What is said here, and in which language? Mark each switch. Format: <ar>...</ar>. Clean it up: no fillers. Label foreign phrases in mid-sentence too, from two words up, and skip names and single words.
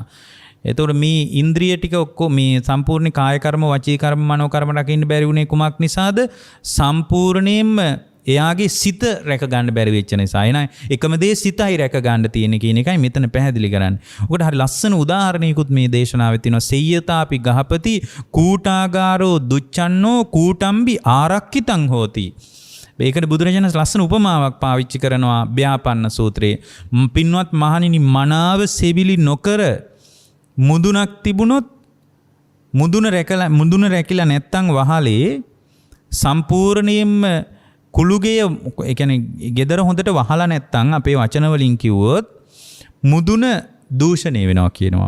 <si>එතකොට මේ ඉන්ද්‍රිය ටික ඔක්කොම මේ සම්පූර්ණ කාය කර්ම, වචී කර්ම, මනෝ කර්ම රැකින්න බැරි වුණේ කුමක් නිසාද? සම්පූර්ණයෙන්ම එයාගේ සිත රැක ගන්න බැරි වෙච්ච නිසා. එනයි එකම දේ සිතයි රැක ගන්න තියෙන කියන එකයි මෙතන පැහැදිලි කරන්නේ. ඔකට හරි ලස්සන උදාහරණයකුත් මේ දේශනාවේ තියෙනවා.</si> <pi>සෙය්‍යතාපි ගහපති කූටාගාරෝ දුච්චන්නෝ කූටම්බි ආරක්කිතං හෝති.</pi> <si>මේකට බුදුරජාණන් ලස්සන උපමාවක් පාවිච්චි කරනවා ව්‍යාපන්න සූත්‍රයේ. පින්වත් මහණෙනි, මනාව සෙවිලි නොකර මුදුනක් තිබුණොත් මුදුන රැකිලා නැත්තම් වහලේ සම්පූර්ණයෙන්ම කුළුගේ, ඒ කියන්නේ ගෙදර හොඳට වහලා නැත්තම් අපේ වචන වලින් කිව්වොත් මුදුන දූෂණය වෙනවා කියනවා.</si>